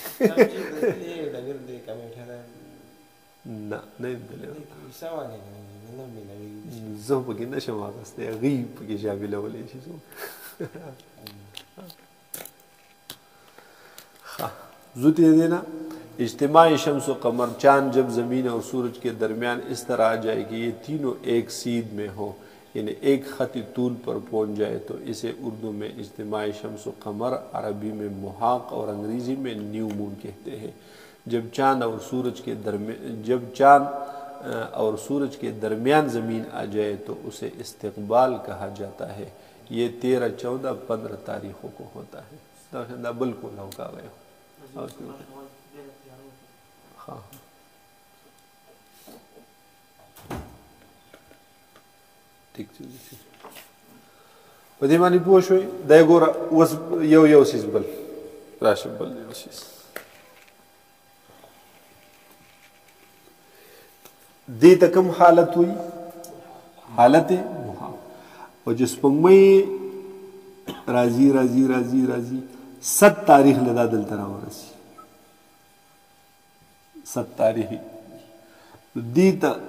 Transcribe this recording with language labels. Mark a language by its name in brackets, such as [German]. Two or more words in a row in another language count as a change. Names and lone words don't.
[Pashto] نه نه یم تللی زه پکې نشم اخیستی هغوی پکې شاملولی شي څوک زو تیرے نا [Urdu] اجتماع شمس و قمر چاند جب زمین اور سورج کے درمیان اس طرح آ جائے کہ یہ تینوں ایک سید میں ہو یعنی ایک خطی طول پر پہنچ جائے تو اسے اردو میں اجتماع شمس و قمر عربی میں محاق اور انگریزی میں [English] new moon [Urdu] کہتے ہیں جب چاند اور سورج کے درمیان زمین آ جائے تو اسے استقبال کہا جاتا ہے یہ 13, 14, 15 تاریخوں کو ہوتا ہے بالکل ہوگا گئے ہو हाँ ٹھیک ہے [Pashto] په دې باندې پوه شوئ دی ګوره اوس یو څیز بل راشه بل یو څیز دې ته کوم حالت وي حالت محال او چې سپوږمۍ راځي 7 تاریخ له دا دلته راورسي 7 تاریخ دې ته